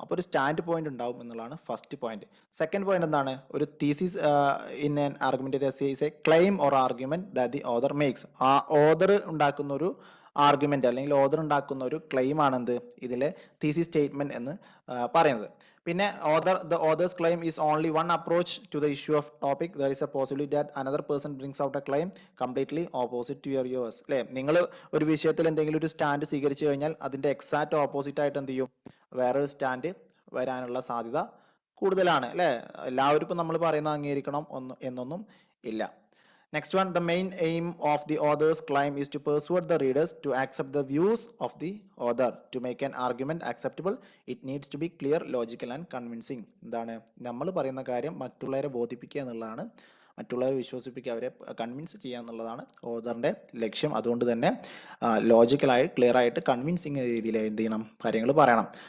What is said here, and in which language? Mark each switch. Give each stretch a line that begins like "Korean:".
Malayalam: അപ്പോൾ ഒരു stand point ഉണ്ടാവും എന്നുള്ളതാണ് ഫസ്റ്റ് പോയിന്റ്. സെക്കൻഡ് പോയിന്റ് എന്താണ്?
English: ഒരു thesis in an argument is a claim or argument that the author makes.
Malayalam: ആ ഓതർ ഉണ്ടാക്കുന്ന ഒരു ആർഗ്യുമെന്റ് അല്ലെങ്കിൽ ഓതർ ഉണ്ടാക്കുന്ന ഒരു ക്ലെയിം ആണെന്ത് ഇതിലെ തീസിസ് സ്റ്റേറ്റ്മെന്റ് എന്ന് പറയുന്നത്.
English: പിന്നെ the author's claim is only one approach to the issue of topic. There is a possibility that another person brings out a claim completely opposite to yours.
Malayalam: അല്ലേ, നിങ്ങൾ ഒരു വിഷയത്തിൽ എന്തെങ്കിലും ഒരു സ്റ്റാൻഡ് സ്വീകരിച്ചു കഴിഞ്ഞാൽ അതിന്റെ എക്സാക്ട് ഓപ്പോസിറ്റ് ആയിട്ട് എന്ത് ചെയ്യും, വേറൊരു സ്റ്റാൻഡ് വരാനുള്ള സാധ്യത കൂടുതലാണ്. അല്ലേ, എല്ലാവരും ഇപ്പം നമ്മൾ പറയുന്നത് അംഗീകരിക്കണം എന്നൊന്നും ഇല്ല.
English: Next one, the main aim of the author's claim is to persuade the readers to accept the views of the author. To make an argument acceptable, it needs to be clear, logical and convincing.
Malayalam: എന്താണ് നമ്മൾ പറയുന്ന കാര്യം മറ്റുള്ളവരെ ബോധിപ്പിക്കുക എന്നുള്ളതാണ്, മറ്റുള്ളവരെ വിശ്വസിപ്പിക്കുക, അവരെ convince ചെയ്യുക എന്നുള്ളതാണ് ഓതറിൻ്റെ ലക്ഷ്യം. അതുകൊണ്ട് തന്നെ ലോജിക്കലായി ക്ലിയർ ആയിട്ട് കൺവിൻസിങ് രീതിയിൽ എന്ത് ചെയ്യണം, കാര്യങ്ങൾ പറയണം.